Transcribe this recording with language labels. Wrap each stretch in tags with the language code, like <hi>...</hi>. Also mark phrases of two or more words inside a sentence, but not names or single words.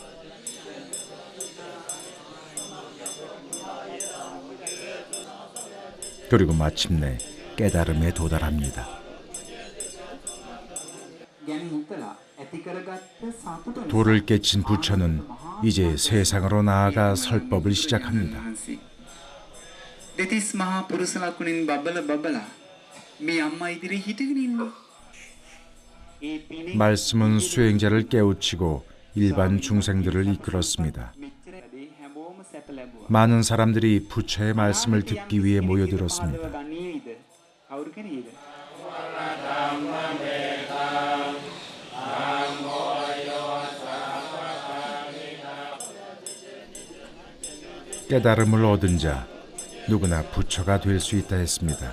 <ko>그리고 마침내 깨달음에 도달합니다. 도를 깨친 부처는 이제 세상으로 나아가 설법을 시작합니다.</ko> <si>දෙතිස් මහා පුරුෂ ලකුණින් බබල බබලා මේ අම්මා ඉදිරියේ හිටගෙන ඉන්නවා.</si> <ko>말씀은 수행자를 깨우치고 일반 중생들을 이끌었습니다. 많은 사람들이 부처의 말씀을 듣기 위해 모여들었습니다. 깨달음을 얻은 자 누구나 부처가 될 수 있다 했습니다.</ko>